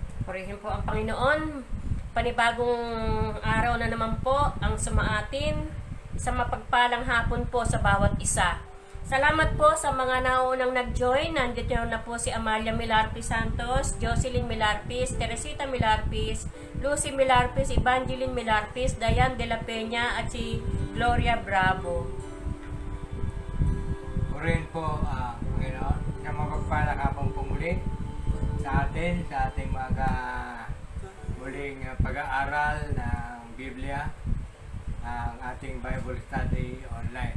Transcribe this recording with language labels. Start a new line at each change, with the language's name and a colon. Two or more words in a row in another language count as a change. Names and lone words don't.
Filipino: Purihin po ang Panginoon. Panibagong araw na naman po ang sumaatin sa mapagpalang hapon po sa bawat isa. Salamat po sa mga naunang nag-join. Nandito na po si Amalia Milarpis Santos, Jocelyn Milarpis, Teresita Milarpis, Lucy Milarpis, Evangeline Milarpis, Dayan de la Peña at si Gloria Bravo. Purihin po, Panginoon, na mapagpalang hapon po muli sa atin, sa ating mga muling pag-aaral ng Biblia, ang ating Bible study online.